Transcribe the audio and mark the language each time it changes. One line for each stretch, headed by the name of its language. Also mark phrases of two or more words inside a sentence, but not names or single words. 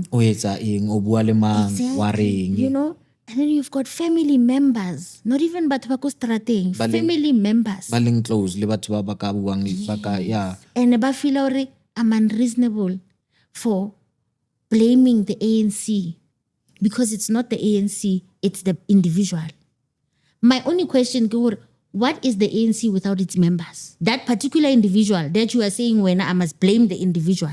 Southern Sotho: O etsa eng, o bua le mang, wa reng.
English: You know, and then you've got family members, not even
Southern Sotho: batho ba ko strateng,
English: family members.
Southern Sotho: Ba leng close le batho ba ka buang ba ka yeah.
English: And ba feel hore I'm unreasonable for blaming the ANC because it's not the ANC, it's the individual. My only question is, what is the ANC without its members? That particular individual that you are saying when I must blame the individual.